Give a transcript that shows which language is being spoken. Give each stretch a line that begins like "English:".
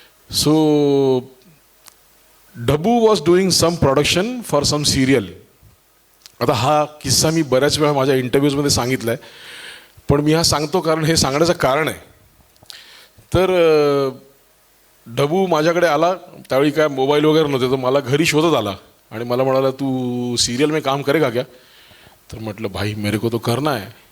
English: So Dabbu was doing some production for some serial.
Marathi: आता हा किस्सा मी बऱ्याच वेळा माझ्या इंटरव्ह्यूजमध्ये सांगितला आहे, पण मी हा सांगतो कारण हे सांगण्याचं कारण आहे. तर डबू माझ्याकडे आला, त्यावेळी काय मोबाईल वगैरे नव्हते, तर मला घरी शोधत आला आणि मला म्हणाला
Hindi: तू सिरियल में काम करेगा क्या.
Marathi: तर म्हटलं
Hindi: भाई मेरे को तो करना है.